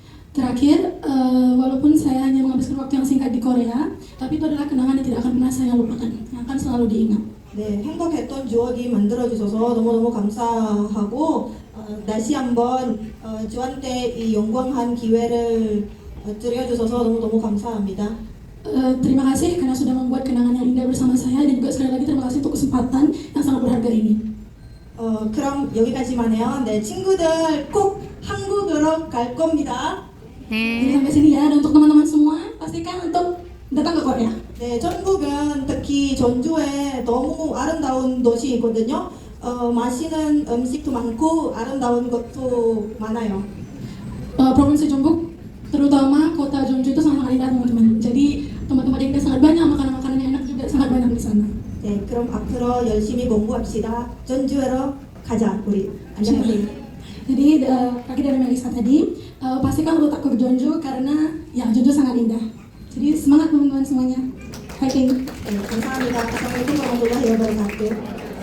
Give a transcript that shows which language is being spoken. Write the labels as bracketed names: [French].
[Indonesian] Terakhir, walaupun saya hanya menghabiskan waktu yang singkat di Korea, tapi itu adalah kenangan yang tidak akan pernah saya lupakan, yang akan selalu diingat. [Korean] 네, 행복했던 추억이 만들어주셔서 너무너무 감사하고 다시 한번 저한테 이 영광한 기회를 드려주셔서 너무너무 감사합니다. [Indonesian] Terima kasih karena sudah membuat kenangan yang indah bersama saya, dan juga sekali lagi terima kasih untuk kesempatan yang sangat berharga ini. [Korean] 그럼 여기까지만 해요. 네, 친구들 꼭 한국으로 갈 겁니다. [Indonesian] Jadi sampai sini ya. Dan untuk teman-teman semua, pastikan untuk datang ke Korea. [Korean] 네, 전국은 특히 전주에 너무 아름다운 도시이거든요. 맛있는 음식도 많고 아름다운 것도 많아요. [Indonesian] Provinsi Jeonbuk, terutama kota Jeonju itu sangat indah teman-teman. Jadi tempat-tempat yang indah sangat banyak, makanan-makanan yang enak juga sangat banyak di sana. [Korean] 네, 그럼 앞으로 열심히 공부합시다. 전주로 가자, 우리. 안녕하세요. [Indonesian] Jadi kaki dari Melisa tadi, pastikan untuk ke Jeonju karena ya Jeonju sangat indah. Jadi semangat teman-teman semuanya. Fighting. [Korean] 네, 감사합니다. [Arabic] assalamualaikum warahmatullahi wabarakatuh.